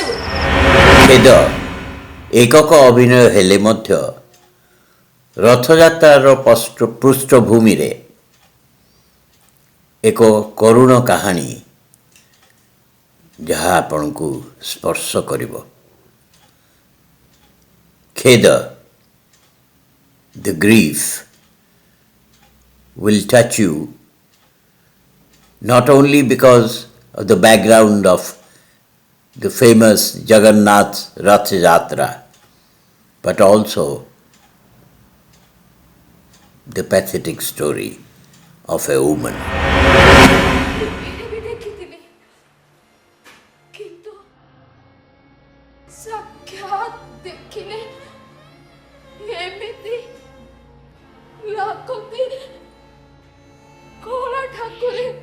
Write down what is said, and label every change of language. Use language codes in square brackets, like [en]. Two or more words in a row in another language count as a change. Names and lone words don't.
[or] ଖେଦ ଏକକ ଅଭିନୟ ହେଲେ ମଧ୍ୟ ରଥଯାତ୍ରାର ପୃଷ୍ଠଭୂମିରେ ଏକ କରୁଣ କାହାଣୀ ଯାହା ଆପଣଙ୍କୁ ସ୍ପର୍ଶ କରିବ। ଖେଦ, [en] the grief will touch you not only because of the background of the famous Jagannath Rath Yatra, but also the pathetic story of a woman. [or] ବି ଦେଖିଥିଲି, କିନ୍ତୁ ସାକ୍ଷାତ ଦେଖିଲେ ଏମିତି ଲାଗନ୍ତି କଳା ଠାକୁରେ।